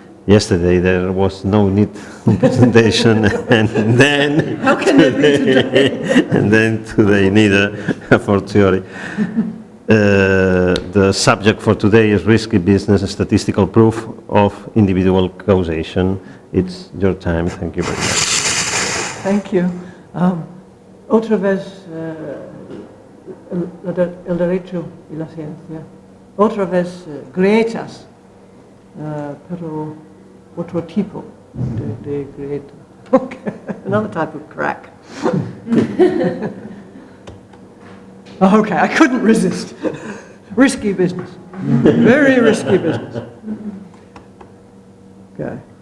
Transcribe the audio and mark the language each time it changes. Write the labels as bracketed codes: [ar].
[en] Yesterday there was no need of presentation, and then how can there be today? And then today neither for theory. The subject for today is risky business, a statistical proof of individual causation. It's your time. Thank you very much. Thank you. [es] Otra vez el derecho y la ciencia. Otra vez grietas, pero otro tipo de grieta. [en] Okay, another type of crack. Okay, I couldn't resist. Risky business. Very risky business. Okay.